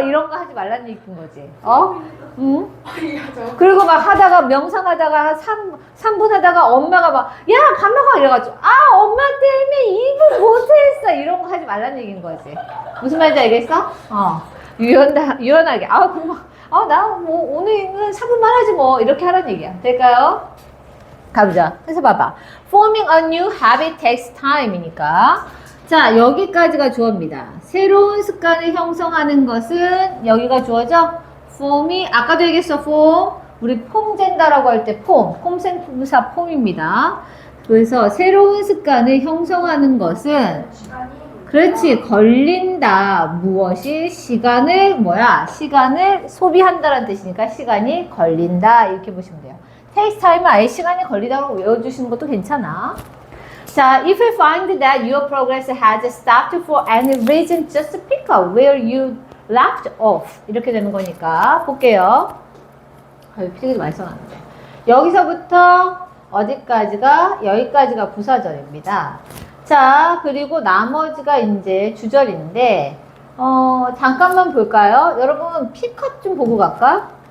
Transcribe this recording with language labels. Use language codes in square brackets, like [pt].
[ko] 이런 거 하지 말라는 얘기인 거지. 응? 그리고 막 하다가 명상하다가 한 3분 하다가 엄마가 막 야 밥 먹어 이래가지고 엄마 때문에 2분 못했어. 이런 거 하지 말라는 얘기인 거지. 무슨 말인지 알겠어? 유연하게. 나 뭐 오늘은 3분만 하지 뭐 이렇게 하라는 얘기야. 될까요? 가보자. 그래서 봐봐. [en] Forming a new habit takes time [ko] 이니까. 자, 여기까지가 주어입니다. 새로운 습관을 형성하는 것은 여기가 주어죠? form이 아까도 얘기했어. [en] form. [ko] 우리 폼 잰다라고 할 때 폼 생부사 폼입니다. 그래서 새로운 습관을 형성하는 것은 그렇지. 걸린다. 무엇이? 시간을 소비한다라는 뜻이니까 시간이 걸린다. 이렇게 보시면 돼요. [en] takes time [ko] 은 아예 시간이 걸리다고 외워주시는 것도 괜찮아. [en] 자, if you find that your progress has stopped for any reason, just pick up where you left off. [ko] 이렇게 되는 거니까 볼게요. 필기도 많이 써놨는데. 여기서부터 어디까지가? 여기까지가 부사절입니다. 자, 그리고 나머지가 이제 주절인데, 잠깐만 볼까요? 여러분, 피컷 좀 보고 갈까?